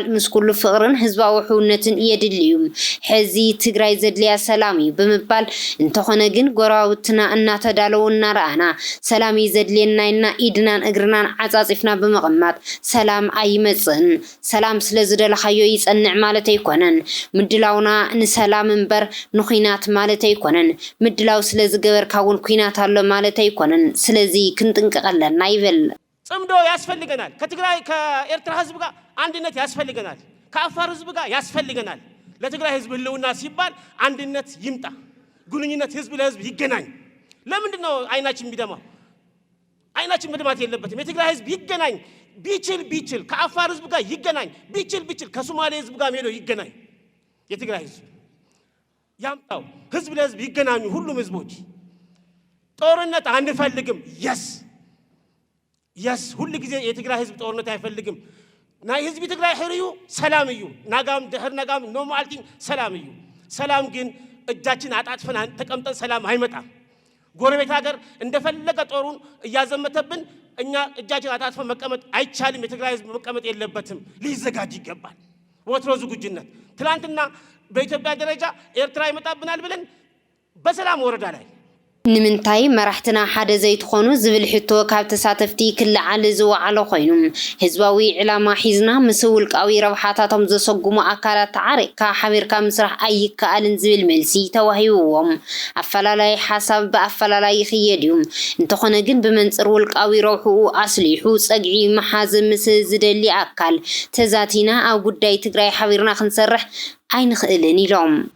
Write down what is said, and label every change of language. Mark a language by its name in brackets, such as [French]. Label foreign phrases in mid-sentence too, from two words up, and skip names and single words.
[Tigrinya] ምስ ኩሉ ፍቕርን ህዝባዊ ውሕውነትን የድልዩ ሕዚ ትግራይ ዘድልያ ሰላም እዩ ብምባል እንተኾነ ግን ጎራውትና እናተዳለው እናረኣና ሰላም ዘድልየና ኢና ኢድናን እግርናን ዓጻጺፍና ብምቕማጥ ሰላም ኣይመጽእን ሰላም ስለዝደለኻዮ ይጸንዕ ማለት ኣይኮነን ምድላውና ንሰላም እምበር ንኹናት ማለት ኣይኮነን ምድላው ስለዝገበርካ እውን ኩናት ኣሎ ማለት ኣይኮነን ስለዚ ክንጥንቀቐለና ይብል [Amharic] ጽምዶ ያስፈልገናል ከትግራይ ከኤርትራ ህዝብ ጋር አንድነት ያስፈልገናል ከአፋር ህዝብ ጋር ያስፈልገናል ለትግራይ ህዝብ ህልውና ሲባል አንድነት ይምጣ ግንኙነት ህዝብ ለህዝብ ይገናኝ ለምንድን ነው አይናችን ቢደማው አይናችን መድማት የለበትም የትግራይ ህዝብ ይገናኝ ቢችል ከአፋር ህዝብ ጋር ይገናኝ ቢችል ከሶማሌ ህዝብ ጋር ሄዶ ይገናኝ የትግራይ ህዝብ ያምጣው ህዝብ ለህዝብ ይገናኙ ሁሉም ህዝቦች ጦርነት አንፈልግም የስ ሁሉ ጊዜ የትግራይ ህዝብ ጦርነት አይፈልግም [Tigrinya] ናይ ህዝብ ትግራይ ሕርዩ ሰላም እዩ ናጋም ድህር ናጋም ኖርማልቲ ሰላም እዩ [Amharic] ሰላም ግን እጃችን አጣጥፈን ተቀምጠን ሰላም አይመጣም ጎረቤት ሀገር እንደፈለገ ጦሩን እያዘመተብን እኛ እጃችን አጣጥፈን መቀመጥ አይቻልም የትግራይ ህዝብ መቀመጥ የለበትም ሊዘጋጅ ይገባል ወትሮ ዝግጁነት ትላንትና በኢትዮጵያ ደረጃ ኤርትራ ይመጣብናል ብለን በሰላም ወረዳ ላይ [Tigrinya] ንምንታይ መራሕትና ሓደ ዘይትኾኑ ዝብል ሕቶ ካብ ተሳተፍቲ ክለዓል ዝወዓለ ኮይኑ ህዝባዊ ዕላማ ሒዝና ምስ ውልቃዊ ረብሓታቶም ዘሰጉሙ ኣካላት ተዓሪቕካ ሓቢርካ ምስራሕ ኣይከኣልን ዝብል መልሲ ተዋሂብዎም ኣፈላላይ ሓሳብ ብኣፈላላይ ይኽየድ እዩ እንተኾነ ግን ብመንፅር ውልቃዊ ረብሕኡ ኣስሊሑ ፀግዒ መሓዝ ምስ ዝደሊ ኣካል ተዛቲና ኣብ ጉዳይ ትግራይ ሓቢርና ክንሰርሕ ኣይንኽእልን ኢሎም